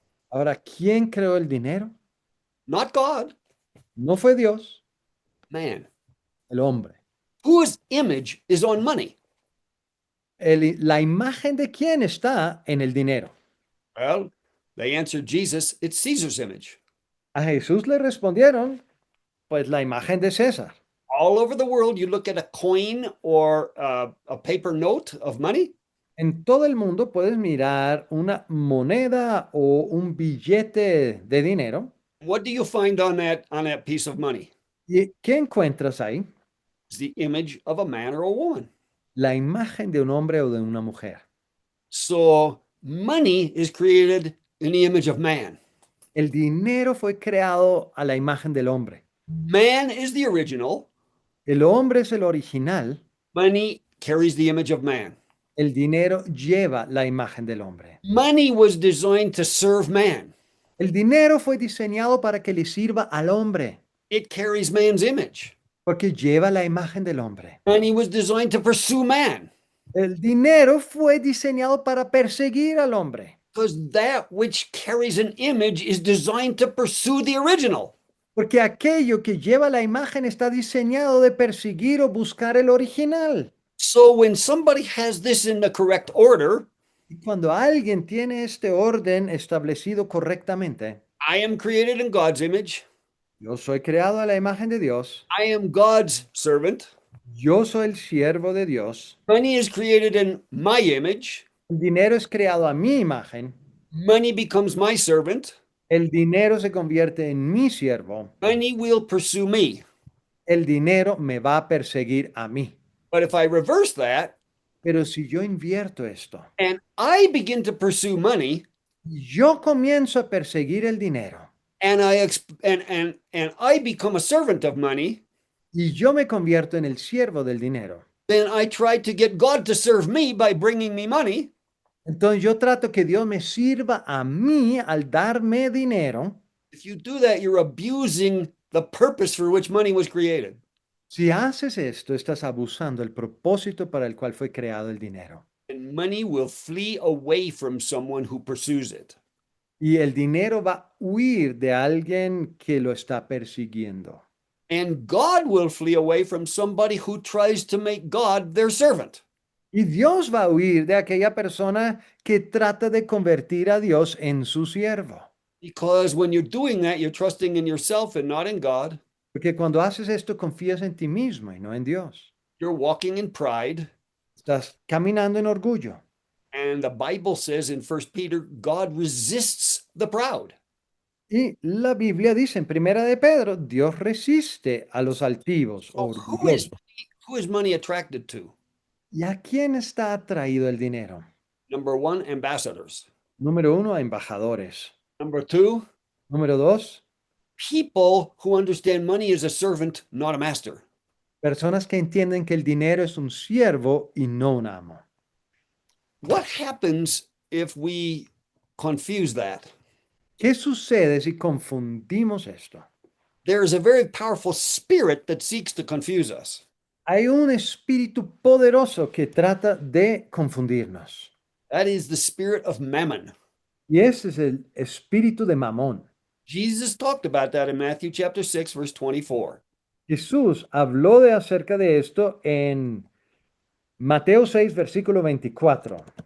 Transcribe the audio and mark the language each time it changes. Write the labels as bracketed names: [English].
[Spanish] Ahora, ¿quién creó el dinero? [English] Not God, [Spanish] No fue Dios, [English] man. [Spanish] el hombre. [English] Whose image is on money? [Spanish] La imagen de quién está en el dinero. [English] Well, they answered Jesus, it's Caesar's image. [Spanish] A Jesús le respondieron, pues la imagen de César. [English] All over the world, you look at a coin or a paper note of money, [Spanish] En todo el mundo puedes mirar una moneda o un billete de dinero. [English] what do you find on that piece of money? [Spanish] ¿Y qué encuentras ahí? [English] It's the image of a man or a woman. [Spanish] La imagen de un hombre o de una mujer. [English] So money is created in the image of man. [Spanish] El dinero fue creado a la imagen del hombre. [English] Man is the original. [Spanish] El hombre es el original. [English] Money carries the image of man. [Spanish] El dinero lleva la imagen del hombre. [English] Money was designed to serve man. [Spanish] El dinero fue diseñado para que le sirva al hombre, [English] It carries man's image. [Spanish] porque lleva la imagen del hombre. [English] Money was designed to pursue man. [Spanish] El dinero fue diseñado para perseguir al hombre, [English] Because that which carries an image is designed to pursue the original. [Spanish] porque aquello que lleva la imagen está diseñado de perseguir o buscar el original. [English] So when somebody has this in the correct order, [Spanish] Y cuando alguien tiene este orden establecido correctamente, [English] I am created in God's image. [Spanish] yo soy creado a la imagen de Dios, [English] I am God's servant. [Spanish] yo soy el siervo de Dios, [English] Money is created in my image. [Spanish] el dinero es creado a mi imagen, [English] Money becomes my servant. [Spanish] el dinero se convierte en mi siervo, [English] Money will pursue me. [Spanish] el dinero me va a perseguir a mí. [English] But if I reverse that [Spanish] Pero si yo invierto esto, [English] and I begin to pursue money [Spanish] yo comienzo a perseguir el dinero [English] and I become a servant of money, [Spanish] y yo me convierto en el siervo del dinero, [English] then I try to get God to serve me by bringing me money. [Spanish] entonces yo trato que Dios me sirva a mí al darme dinero. [English] If you do that, you're abusing the purpose for which money was created. [Spanish] Si haces esto, estás abusando el propósito para el cual fue creado el dinero. [English] And money will flee away from someone who pursues it. [Spanish] Y el dinero va a huir de alguien que lo está persiguiendo. [English] And God will flee away from somebody who tries to make God their servant. [Spanish] Y Dios va a huir de aquella persona que trata de convertir a Dios en su siervo. [English] Because when you're doing that, you're trusting in yourself and not in God. [Spanish] Porque cuando haces esto, confías en ti mismo y no en Dios. [English] You're walking in pride. [Spanish] Estás caminando en orgullo. [English] And the Bible says in 1 Peter, God resists the proud. [Spanish] Y la Biblia dice en Primera de Pedro, Dios resiste a los altivos o [English] So [Spanish] orgullosos. [English] who is money attracted to? [Spanish] ¿Y a quién está atraído el dinero? [English] Number one, ambassadors. [Spanish] Número uno, a embajadores. [English] Number two, [Spanish] Número dos, [English] people who understand money as a servant, not a master. [Spanish] personas que entienden que el dinero es un siervo y no un amo. [English] What happens if we confuse that? [Spanish] ¿Qué sucede si confundimos esto? [English] There is a very powerful spirit that seeks to confuse us. [Spanish] Hay un espíritu poderoso que trata de confundirnos. [English] That is the spirit of mammon. [Spanish] Y ese es el espíritu de Mamón. [English] Jesus talked about that in Matthew chapter 6, verse 24. [Spanish] Jesús habló de acerca de esto en Mateo 6, versículo 24.